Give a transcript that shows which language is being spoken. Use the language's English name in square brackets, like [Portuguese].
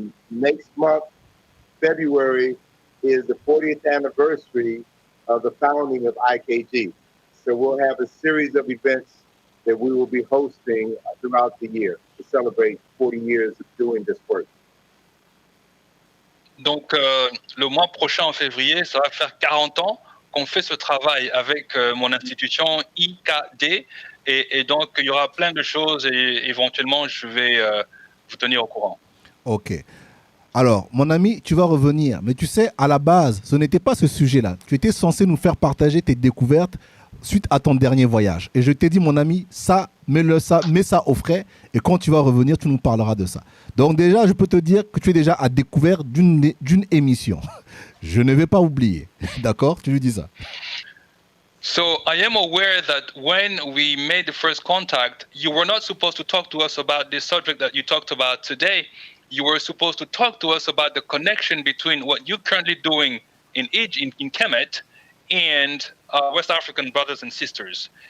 [English] Next month, February, is the 40th anniversary of the founding of IKG. So we'll have a series of events that we will be hosting throughout the year to celebrate 40 years of doing this work. [French] Donc, le mois prochain, en février, ça va faire 40 ans qu'on fait ce travail avec mon institution IKD. Et donc, il y aura plein de choses et éventuellement, je vais vous tenir au courant. Ok. Alors, mon ami, tu vas revenir. Mais tu sais, à la base, ce n'était pas ce sujet-là. Tu étais censé nous faire partager tes découvertes suite à ton dernier voyage. Et je t'ai dit, mon ami, mets ça au frais. Et quand tu vas revenir, tu nous parleras de ça. Donc déjà, je peux te dire que tu es déjà à découvert d'une émission. Je ne vais pas oublier. D'accord? Tu lui dis ça. [English] So I am aware that when we made the first contact, you were not supposed to talk to us about this subject that you talked about today. You were supposed to talk to us about the connection between what you're currently doing in Kemet and West African brothers and sisters.